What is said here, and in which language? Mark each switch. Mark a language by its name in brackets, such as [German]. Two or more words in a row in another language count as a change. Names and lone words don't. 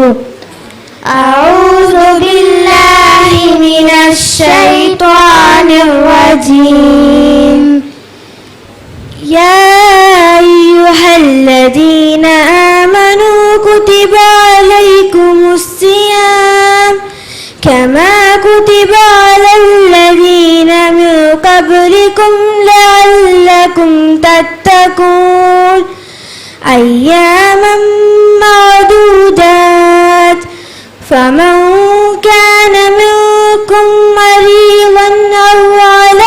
[Arabic] أعوذ بالله من الشيطان الرجيم. يا أيها الذين آمنوا كتب عليكم الصيام كما كتب على الذين من قبلكم لعلكم تتقون أياما معدودات فمن كان منكم مريضا أو على